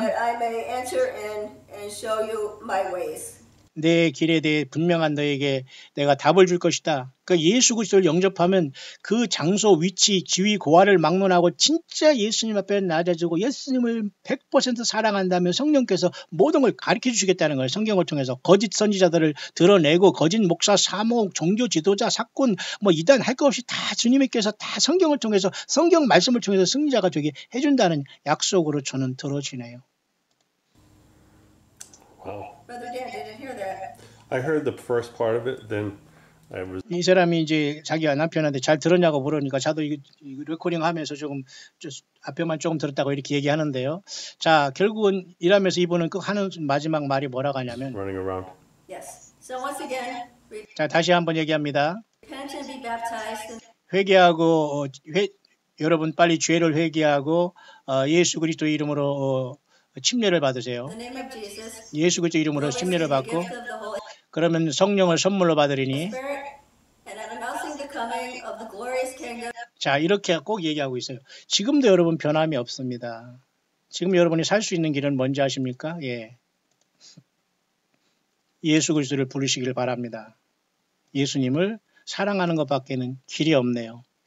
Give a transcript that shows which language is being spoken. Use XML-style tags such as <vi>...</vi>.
<en>that I may enter in and show you my ways.</en> <ko>내 길에 대해 분명한 너에게 내가 답을 줄 것이다. 그러니까 예수 그리스도를 영접하면 그 장소, 위치, 지위, 고하를 막론하고 진짜 예수님 앞에 낮아지고 예수님을 100% 사랑한다면 성령께서 모든 걸 가르쳐 주시겠다는 거예요. 성경을 통해서 거짓 선지자들을 드러내고 거짓 목사, 사목, 종교 지도자, 사건 뭐 이단 할 것 없이 다 주님께서 다 성경을 통해서 성경 말씀을 통해서 승리자가 되게 해준다는 약속으로 저는 들어지네요.</ko> <en>Wow. Brother Dan, didn't hear that. I heard the first part of it, then</en> <ko>이 사람이 이제 자기가 남편한테 잘 들었냐고 물으니까 저도 이 레코딩 하면서 조금 앞에만 조금 들었다고 이렇게 얘기하는데요. 자, 결국은 이러면서 이분은 그 하는 마지막 말이 뭐라고 하냐면</ko> <en>running around. Yes. So once again,</en> <ko>자, 다시 한번 얘기합니다.</ko> <en>repent and be baptized.</en> <ko>회개하고 여러분 빨리 죄를 회개하고 예수 그리스도 이름으로 침례를 받으세요.</ko> <en>In the name of Jesus.</en> <ko>예수 그리스도 이름으로</ko> <en>Receive</en> <ko>침례를</ko> <en>the</en> <ko>받고</ko> <en>gift of the Holy</en> <ko>그러면 성령을 선물로 받으리니</ko> <en>Spirit and announcing the coming of the glorious kingdom.</en> <ko>자, 이렇게 꼭 얘기하고 있어요. 지금도 여러분 변함이 없습니다. 지금 여러분이 살 수 있는 길은 뭔지 아십니까? 예. 예수 그리스도를 부르시길 바랍니다. 예수님을 사랑하는 것밖에는 길이 없네요.</ko>